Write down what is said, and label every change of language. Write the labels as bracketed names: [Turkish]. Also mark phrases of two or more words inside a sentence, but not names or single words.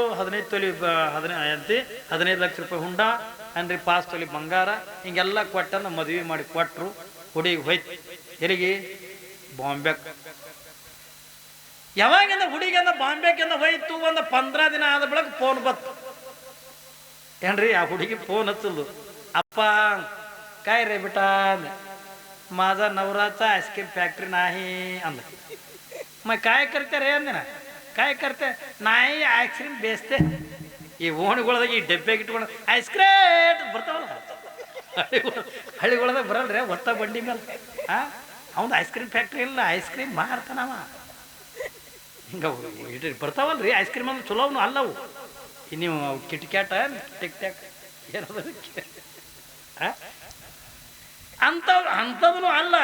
[Kannada] 15 ತೊಲಿ 15 ಲಕ್ಷ ರೂಪಾಯಿ ಹುಂಡ ಅನ್ರಿ, 5 ತೊಲಿ ಬಂಗಾರ ಹಿಂಗೆಲ್ಲ ಕೊಟ್ಟಂದ ಮದುವೆ ಮಾಡಿ ಕೊಟ್ಟರು. ಹುಡುಗಿ ಹೋಯ್ತು ಎಲ್ಲಿಗೆ? ಬಾಂಬೆಕ್. ಯಾವಾಗಿಂದ ಹುಡುಗಿಂದ ಬಾಂಬೆಕಿಂದ ಹೋಯ್ತು, ಒಂದು 15 ದಿನ ಆದ ಬಳಿಕ ಫೋನ್ ಬತ್ತು ಏನ್ರಿ? ಆ ಹುಡುಗಿ ಫೋನ್ ಹಚ್ಚಲ್ದು. [Marathi] ಅಪ್ಪ काय रे बेटा, माझा नवराचा आईस्क्रीम फॅक्टरी नाही अंद. मग काय करते रे अंद ना? काय करते? नाही आईस्क्रीम बेचते. [Kannada] ಈ ಓಣಿಗೊಳದಾಗ ಈ ಡಬ್ಬೆಗೆ ಇಟ್ಕೊಂಡು ಐಸ್ ಕ್ರೀಮ್ ಬರ್ತಾವಲ್ಲ, ಹಳ್ಳಿಗೊಳದಾಗ ಬರಲ್ರಿ ಒತ್ತ ಬಂಡಿ ಮೇಲೆ. ಅವನು ಐಸ್ ಕ್ರೀಮ್ ಫ್ಯಾಕ್ಟ್ರಿ ಇಲ್ಲ, ಐಸ್ ಕ್ರೀಮ್ ಮಾರ್ತಾನವ. ಹಿಂಗೆ ಬರ್ತಾವಲ್ರಿ ಐಸ್ ಕ್ರೀಮ್ ಅಂದ್ರೆ ಚಲೋವನು ಅಲ್ಲವು. ನೀವು ಕಿಟ್ಕ್ಯಾಟ ಟಿಕ್ ಟ್ಯಾಕ್ ಏನದ ಅಂಥದ್ದು ಅಲ್ಲ.